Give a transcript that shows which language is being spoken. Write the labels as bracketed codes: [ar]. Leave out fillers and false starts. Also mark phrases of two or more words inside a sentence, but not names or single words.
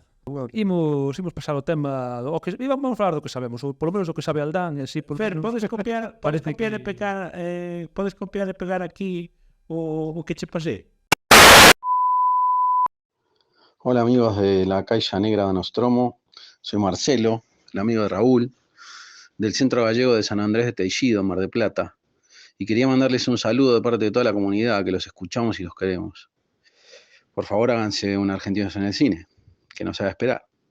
[gl] Imos pasar o tema o que vamos falar do que sabemos, ou polo menos do que sabe Aldán, e así por Fer, podes copiar Parece e que- pegar podes copiar e pegar aquí o que che pasé. [es] Hola amigos de la Caixa Negra de Nostromo, soy Marcelo, el amigo de Raúl, del Centro Gallego de San Andrés de Teixido, Mar del Plata, y quería mandarles un saludo de parte de toda la comunidad que los escuchamos y los queremos. Por favor háganse un Argentinos en el Cine, que nos haga esperar.